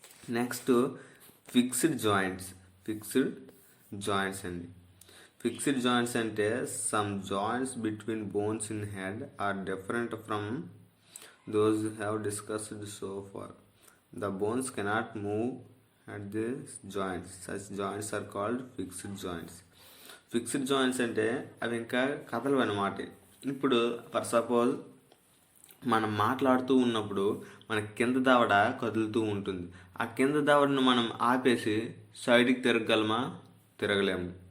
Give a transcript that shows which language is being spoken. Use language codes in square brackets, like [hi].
[en] Next fixed joints. Fixed joints అండి. Fixed joints అంటే some joints between bones in head are different from those have discussed so far. The bones cannot move at these joints. Such joints are called fixed joints. [te] Fixed joints అంటే అవి ఇంకా కదలవు అన్నమాట. ఇప్పుడు [en] for suppose [te] మనం మాట్లాడుతూ ఉన్నప్పుడు మన కింద దవడ కదులుతూ ఉంటుంది. ఆ కింద దవడను మనం ఆపేసి సైడ్కి తిరగగలమా? తిరగలేము.